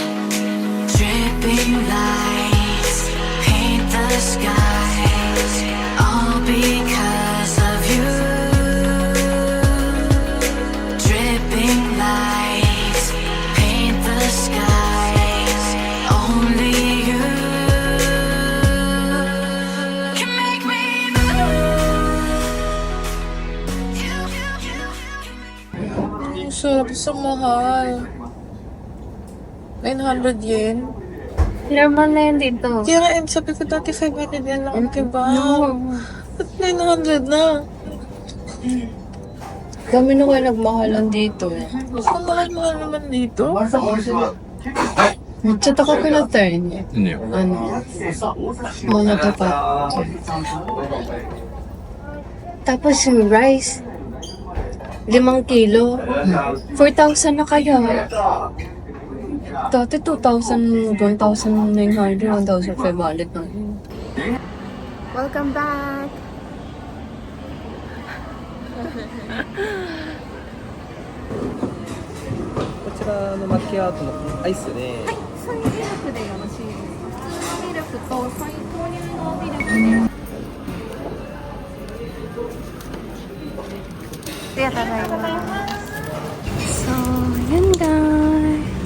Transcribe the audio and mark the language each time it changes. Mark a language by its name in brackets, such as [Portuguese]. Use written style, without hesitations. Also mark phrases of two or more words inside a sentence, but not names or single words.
[English] Dripping lights paint the skies, all because of you. Dripping lights paint the skies. Only you can make me move. [Filipino] Ang sarap sa mahal. 900 yen. Normal na yun dito. Kaya nga, sabi ko dati 500 yen lang. Diba? Ba't 900 na? Kami na kayo nagmahalan dito. Ang mahal-mahal naman dito. [Japanese] めっちゃ高くなったよね。いいよ。 [Filipino] Mga tapat. Tapos yung rice, 5 kilo. 4,000 na kaya. Dati 2,000, 1,900, 1,500 na. [English] Welcome back! [Japanese] こちらのマキアートのアイスで。ソイミルクでよろしいですか？ソイミルクとソイ豆乳のミルクで。ありがとうございます。 [Filipino] So, yan guys.